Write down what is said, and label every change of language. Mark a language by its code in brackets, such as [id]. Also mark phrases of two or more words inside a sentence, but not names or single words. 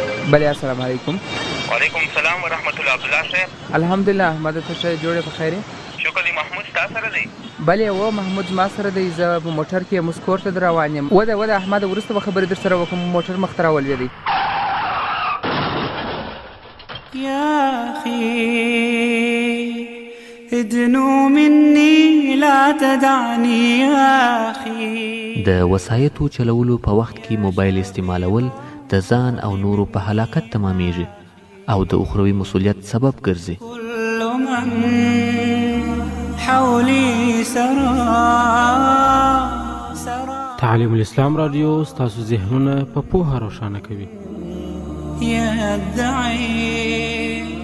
[ar] بله السلام علیکم. وعلیکم السلام ورحمت الله. [ps] عبدالله صاحب الحمدلله احمد ته ښه جوړې په خیر یې؟ شکر دی. محمود ستا سره دی؟ بلې و محمود زما سره دی. زه په موټر کې یم، اوس کور ته روان یم. وده احمد وروسته به خبرې در سره وکړم، موټر مخ ته راولوېدی. [ar] يا أخي ادنو مني لا تدعني يا أخي. [ps] د وسایطو چلولو په وخت کې موبایل استعمالول د ځان او نورو په هلاکت تمامیږي او د اخروي مسؤلیت سبب ګرځي. [ar] كل من حولي سرى. [ps] تعلیم الاسلام رادیو ستاسو ذهنونه په پوهه روښانه کوي. [ar] يدعي